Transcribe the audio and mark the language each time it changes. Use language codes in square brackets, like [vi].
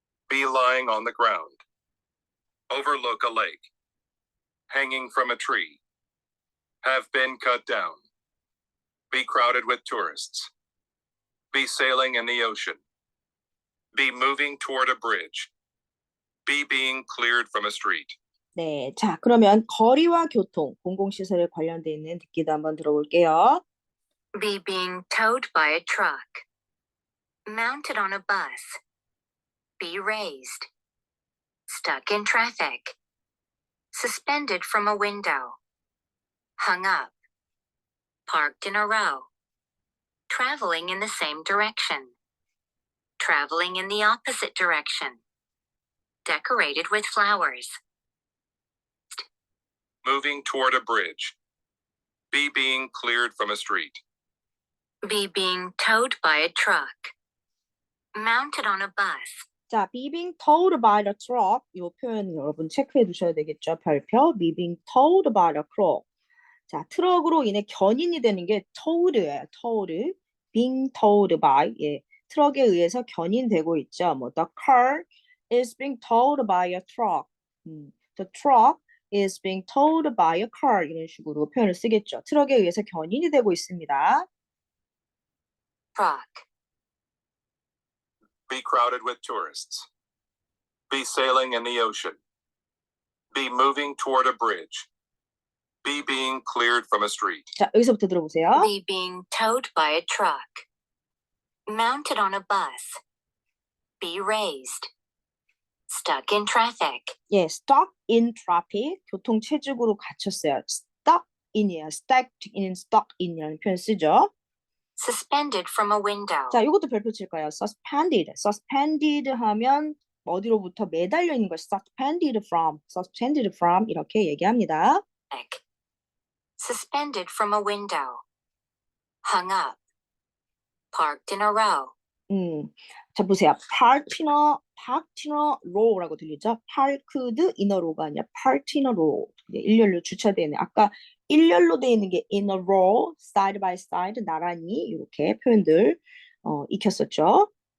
[en] Be lying on the ground. Overlook a lake. Hanging from a tree. Have been cut down. Be crowded with tourists. Be sailing in the ocean. Be moving toward a bridge. Be being cleared from a street. [ko] 네, 자 그러면 거리와 교통, 공공시설에 관련돼 있는 듣기도 한번 들어볼게요. [en] Be being towed by a truck. Mounted on a bus. Be raised. Stuck in traffic. Suspended from a window. Hung up. Parked in a row. Traveling in the same direction. Traveling in the opposite direction. Decorated with flowers. Moving toward a bridge. Be being cleared from a street. Be being towed by a truck. Mounted on a bus. [ko] 자, [en] be being towed by the truck [ko] 이 표현 여러분 체크해 두셔야 되겠죠. 별표 [en] be being towed by the truck. [ko] 자, 트럭으로 인해 견인이 되는 게 towed예요. towed. being towed by 예, 트럭에 의해서 견인되고 있죠. [en] 뭐 the car is being towed by a truck. The truck is being towed by a car [ko] 이런 식으로 표현을 쓰겠죠. 트럭에 의해서 견인이 되고 있습니다. [en] Truck. Be crowded with tourists. Be sailing in the ocean. Be moving toward a bridge. Be being cleared from a street. 자, 여기서부터 들어보세요. Be being towed by a truck. Mounted on a bus. Be raised. Stuck in traffic. [ko] 예, [en] stuck in traffic [ko] 교통 체증으로 갇혔어요. stuck in이에요. stuck in이라는 표현 쓰죠. [en] Suspended from a window. [ko] 자, 이것도 별표 칠까요? suspended 하면 어디로부터 매달려 있는 걸 [en] suspended from [ko] 이렇게 얘기합니다. [en] Suspended from a window. Hung up. Parked in a row. [ko] 자, 보세요. [en] parked in a row라고 들리죠? parked in a row가 아니라 parked in a row. [ko] 일렬로 주차되어 있는 아까 일렬로 되어 있는 게 in a row, [en] side by side, [ko] 나란히 이렇게 표현들 익혔었죠.